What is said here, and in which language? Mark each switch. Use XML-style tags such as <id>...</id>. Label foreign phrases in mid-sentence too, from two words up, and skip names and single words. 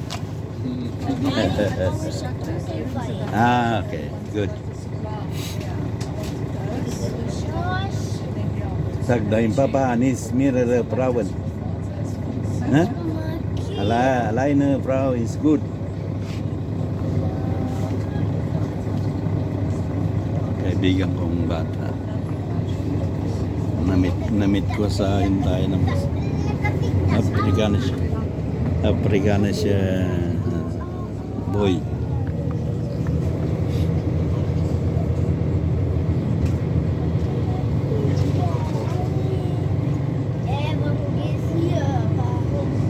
<en>Ah, okay, good.</en> <de>Sag dein Papa ist mehrere Frauen. Ha? Alleine Frau ist gut.</de> <tl>Kaibigan kong bata. Namit ko sa hintayan ng Afrikanische boy.</tl> <de>Warum geht's hier? Warum?</de>